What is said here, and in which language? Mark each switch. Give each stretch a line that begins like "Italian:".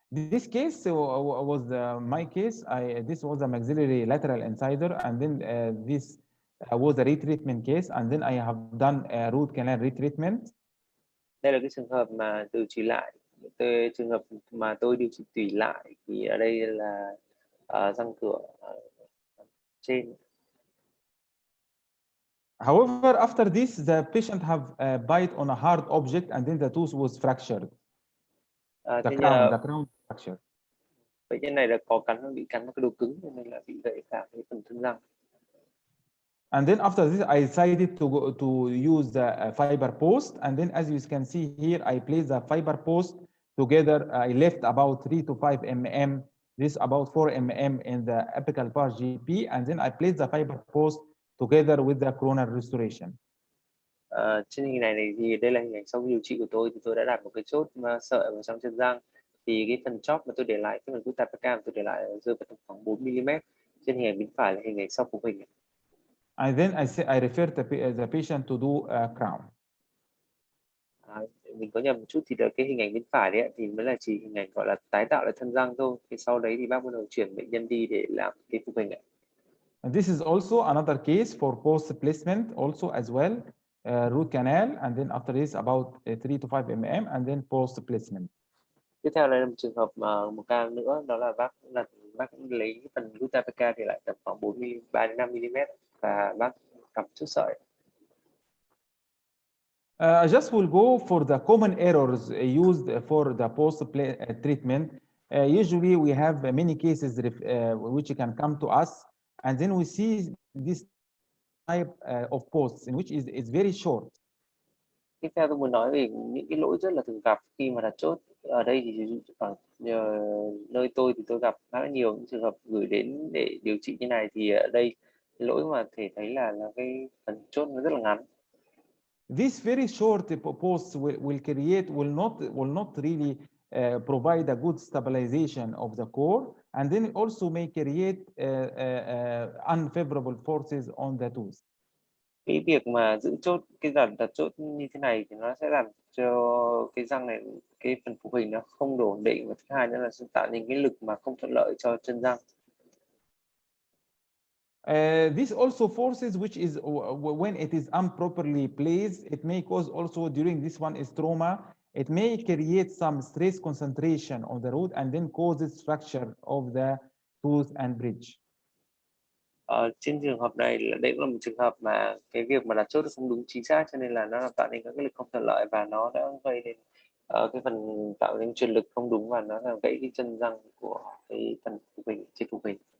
English: This case was my case. This was a maxillary lateral incisor, and then this was a retreatment case, and then I have done a root canal retreatment.
Vietnamese: Đây là cái trường hợp mà điều trị lại. Trường hợp mà tôi điều trị tủy lại thì ở đây là răng cửa trên.
English: However, after this, the patient have bite on a hard object, and then the tooth was fractured. The crown fracture.
Vietnamese: Bệnh nhân này là bị cắn vào cái đồ cứng, nên là bị gãy cả cái phần thân răng.
English: And then after this, I decided to use the fiber post, and then as you can see here, I placed the fiber post together. I left about 3 to 5 mm. This about 4 mm in the apical part GP, and then I placed the fiber post together with the coronal restoration.
Vietnamese: Trên hình này thì đây là hình ảnh sau điều trị của tôi, thì tôi đã đặt một cái chốt sợi vào trong chân răng. Thì cái phần chóp mà tôi để lại, cái phần gutta perca tôi để lại rơi vào khoảng 4 mm. Trên hình ảnh bên phải là hình ảnh sau phục hình.
English: And then I refer the patient to do a crown.
Vietnamese: Mình có nhầm một chút, thì là cái hình ảnh bên phải đấy thì mới là chỉ hình ảnh gọi là tái tạo lại thân răng thôi. Thì sau đấy thì bác bắt đầu chuyển bệnh nhân đi để làm cái phục hình này.
English: And this is also another case for post placement also as well, root canal, and then after this about 3 to 5 mm, and then post placement.
Vietnamese: Tiếp theo là một trường hợp một ca nữa, đó là bác lấy cái phần gutta perca thì lại tầm khoảng 3 đến 5 mm và bác cắm chốt sợi.
English: I just will go for the common errors used for the post treatment. Usually we have many cases which can come to us, and then we see this type of posts in which is very short.
Vietnamese: Tiếp theo tôi muốn nói về những cái lỗi rất là thường gặp khi mà đặt chốt. Ở đây thì ví dụ ở nơi tôi thì tôi gặp khá là nhiều những trường hợp gửi đến để điều trị như này, thì ở đây cái lỗi mà thể thấy là cái phần chốt nó rất là ngắn.
English: This very short posts will not really provide a good stabilization of the core, and then also may create unfavorable forces on the tooth.
Vietnamese: Cái việc mà giữ chốt, cái đặt chốt như thế này thì nó sẽ làm cho cái răng này, cái phần phụ hình nó không đủ ổn định, và thứ hai nữa là sẽ tạo nên cái lực mà không thuận lợi cho chân răng.
English: This also forces, which is when it is improperly placed, it may cause also during this one is trauma. It may create some stress concentration on the root and then causes fracture of the tooth and bridge.
Vietnamese: Trên trường hợp này là đấy là một trường hợp mà cái việc mà đặt chốt không đúng chính xác, cho nên là nó tạo nên các cái lực không thuận lợi và nó đã gây nên cái phần tạo nên truyền lực không đúng, và nó làm gãy cái chân răng của cái phần phụ hình, trên phụ hình.